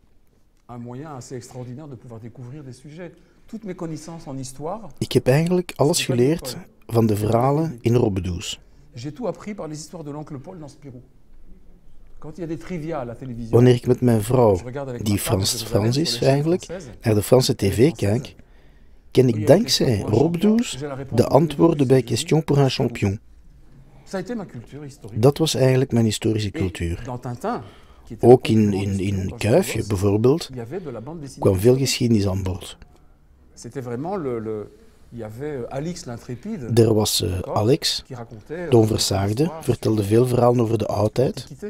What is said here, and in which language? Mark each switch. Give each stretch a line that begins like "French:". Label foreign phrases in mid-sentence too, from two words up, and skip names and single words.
Dutch: Ik heb eigenlijk alles geleerd van de verhalen in Robbedoes. Wanneer ik met mijn vrouw, die Frans is eigenlijk, naar de Franse tv kijk, ken ik dankzij Robbedoes de antwoorden bij Question pour un champion. Dat was eigenlijk mijn historische cultuur. Ook in Kuifje bijvoorbeeld kwam veel geschiedenis aan bod. Er was Alex, de onversaagde, vertelde veel verhalen over de oudheid.